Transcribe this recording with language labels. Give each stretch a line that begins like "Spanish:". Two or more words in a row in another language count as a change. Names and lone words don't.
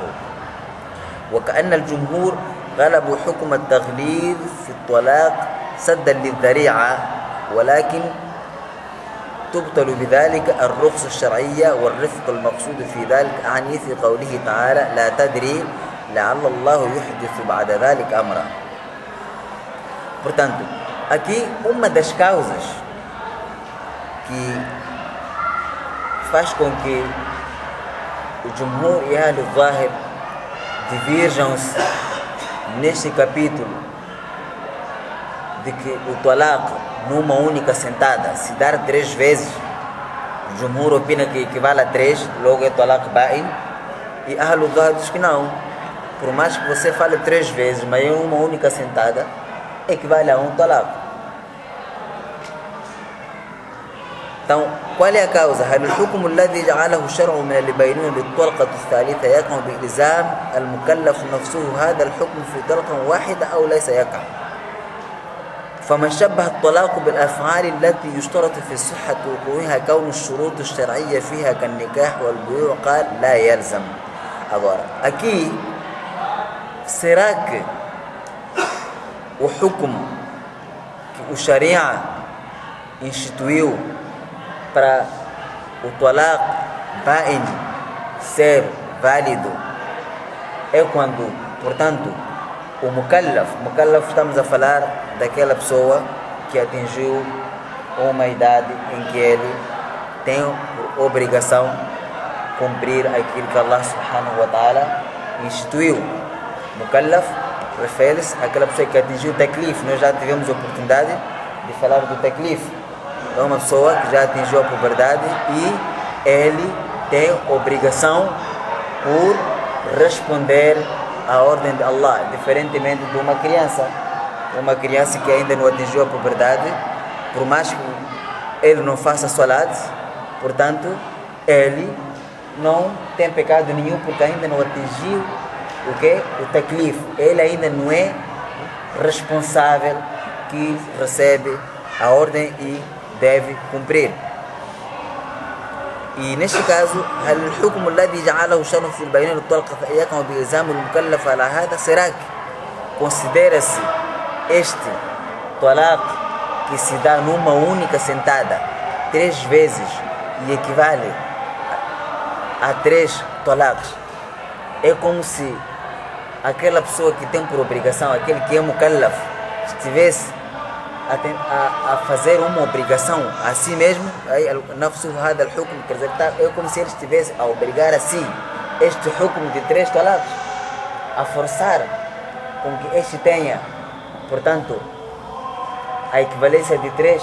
Arabic: وكأن الجمهور غلبوا حكم التغليظ في الطلاق سدا للذريعة، ولكن تبطل بذلك الرخص الشرعية والرفق المقصود في ذلك، أعني في قوله تعالى لا تدري لعل الله يحدث بعد ذلك أمرا.
Portuguese: Portanto, aqui uma das causas que faz com que o Jumhur e Ahlul Zahir divirjam-se neste capítulo de que o talaq numa única sentada, se dar 3 vezes, o Jumhur opina que equivale a 3, logo é
Arabic: طلاق بائن,
Portuguese: e Ahlul Zahir diz que não, por mais que você fale 3 vezes, mas em uma única sentada, equivale a um talaq. Então, qual é a causa?
Arabic: هل الحكم الذي جعله الشرع من البينونة للطلقة الثالثة يقع بإلزام المكلف نفسه هذا الحكم في طلقة واحدة أو ليس يقع؟ فمن شبه الطلاق بالأفعال التي يشترط في صحة وقوعها كون الشروط الشرعية فيها كالنكاح والبيوع قال لا يلزم.
Portuguese: Agora, aqui, será que o hukum que o Sharia instituiu para o
Arabic: طلاق بائن
Portuguese: ser válido é quando, portanto, o mukallaf estamos a falar daquela pessoa que atingiu uma idade em que ele tem por obrigação cumprir aquilo que Allah
Arabic: سبحانه وتعالى
Portuguese: instituiu. Mukallaf refere-se àquela pessoa que atingiu o taklif. Nós já tivemos a oportunidade de falar do taklif. É uma pessoa que já atingiu a puberdade e ele tem obrigação por responder à ordem de Allah, diferentemente de uma criança. Uma criança que ainda não atingiu a puberdade, por mais que ele não faça salat, portanto, ele não tem pecado nenhum porque ainda não atingiu o que? O taklif. Ele ainda não é responsável que recebe a ordem e deve cumprir. E neste caso,
Arabic: هل الحكم الذي جعله الشرع في البينونة للطلقة يقع بإلزام المكلف على هذا؟
Portuguese: Será que considera-se este talaq que se dá numa única sentada 3 vezes e equivale há 3 talaqs. É como se aquela pessoa que tem por obrigação, aquele que é mukallaf, estivesse a fazer uma obrigação a si mesmo, quer dizer, é como se ele estivesse a obrigar a si este hukm de 3 talaqs, a forçar com que este tenha, portanto, a equivalência de 3.